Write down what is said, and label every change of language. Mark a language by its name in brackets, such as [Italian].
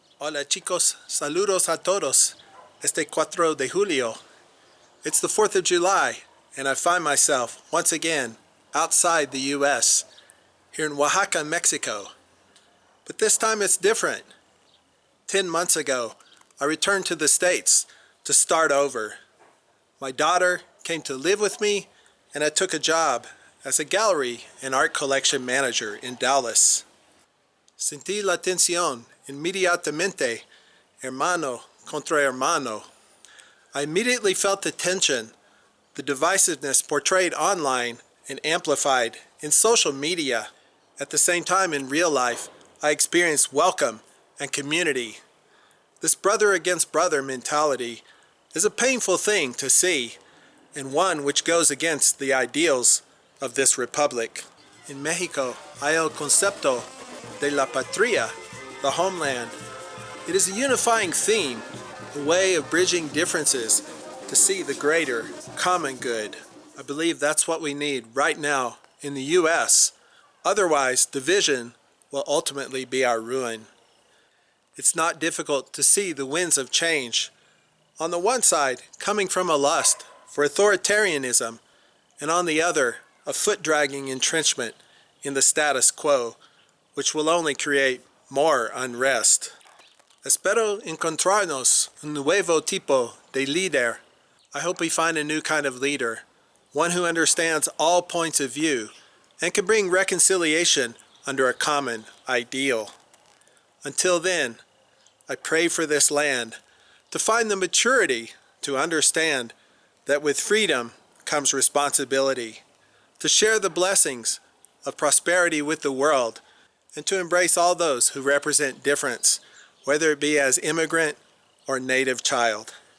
[Spanish] Hola chicos, saludos a todos. Este 4 de julio. [English] It's the 4th of July, and I find myself, once again, outside the U.S., here in Oaxaca, Mexico. But this time it's different. 10 months ago, I returned to the States to start over. My daughter came to live with me, and I took a job as a gallery and art collection manager in Dallas. [Spanish] Sentí la tensión inmediatamente, hermano contra hermano. [English] I immediately felt the tension, the divisiveness portrayed online and amplified in social media. At the same time, in real life, I experienced welcome and community. This brother against brother mentality is a painful thing to see, and one which goes against the ideals of this republic. [Spanish] In Mexico, hay el concepto de la patria, [English] the homeland. It is a unifying theme, a way of bridging differences to see the greater common good. I believe that's what we need right now in the U.S. Otherwise, division will ultimately be our ruin. It's not difficult to see the winds of change. On the one side, coming from a lust for authoritarianism, and on the other, a foot-dragging entrenchment in the status quo, which will only create more unrest. [Spanish] Espero encontrarnos un nuevo tipo de líder. [English] I hope we find a new kind of leader, one who understands all points of view and can bring reconciliation under a common ideal. Until then, I pray for this land to find the maturity to understand that with freedom comes responsibility, to share the blessings of prosperity with the world, and to embrace all those who represent difference, whether it be as immigrant or native child.